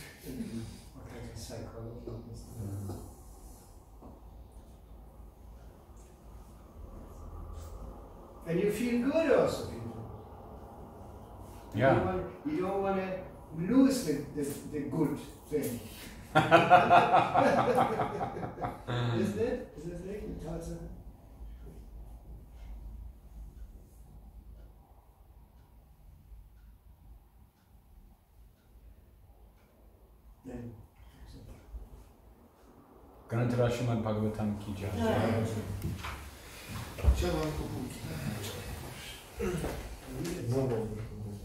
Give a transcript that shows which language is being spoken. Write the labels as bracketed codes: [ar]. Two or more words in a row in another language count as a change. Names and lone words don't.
[en] What kind of psychology is that? And you feel good also, people. yeah. You don't want to lose the good thing. Isn't it? Is it really? [hi] गौरदेश श्रीमद् भागवतम् की जय. [pl] Trzeba kupić.